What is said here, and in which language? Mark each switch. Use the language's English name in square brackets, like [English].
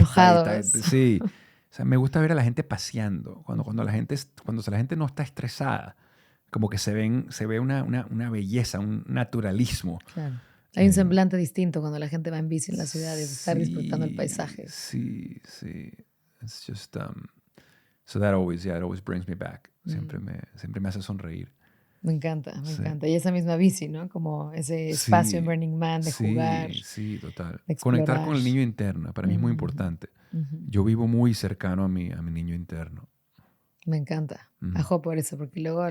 [Spanish] Enojados. Sí. O sea, me gusta ver a la gente paseando. Cuando la gente no está estresada, como que se ve una belleza, un naturalismo. Claro. Hay un semblante distinto cuando la gente va en bici en las ciudades, estar disfrutando el paisaje. Sí. [English] It's just, so that always, yeah, it always brings me back. [Spanish] Siempre me hace sonreír. Me encanta, me Sí. encanta. Y esa misma bici, ¿no? Como ese espacio en Sí, Burning Man de jugar, sí, total. de Conectar con explorar. el niño interno, para mí es muy importante. Yo vivo muy cercano a mi niño interno. Me encanta. Mm, Ajo por eso, porque luego a